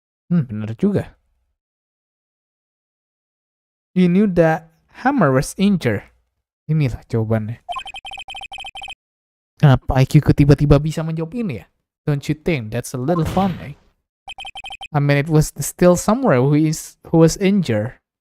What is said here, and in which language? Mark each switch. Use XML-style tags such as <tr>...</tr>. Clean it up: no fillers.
<id>Bener juga.</id> <en>You knew that Hammer was injured.</en> <id>Inilah jawabannya. Kenapa IQ ku tiba-tiba bisa menjawab ini ya?</id> <en>Don't you think that's a little funny? I mean, it was still somewhere who was injured.</en>